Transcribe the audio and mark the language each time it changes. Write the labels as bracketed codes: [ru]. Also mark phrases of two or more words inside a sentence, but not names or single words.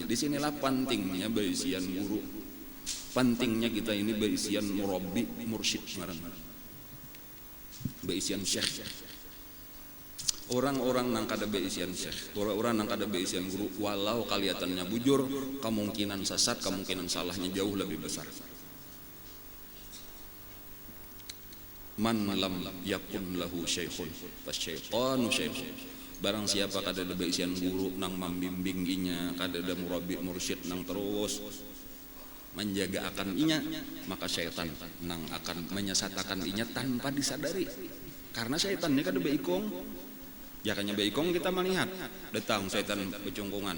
[bjn] Disinilah pentingnya berisian guru, pentingnya kita ini berisian murabbi, mursyid, berisian syekh. Orang-orang nang kada berisian syekh, orang-orang nang kada berisian guru, walau kelihatannya bujur, kemungkinan sesat, kemungkinan salahnya jauh lebih besar. [ar] من لم يكن له شيخ فالشيطان شيخ. [bjn] Barang siapa kada ada berisian guru nang membimbinginya, kada ada murabbi mursyid nang terus menjaga akan inya, maka syaitan nang akan menyesatakan inya tanpa disadari. Karena syaitan ini kada beikong. Jakanya beikong kita melihat datang syaitan becungkungan.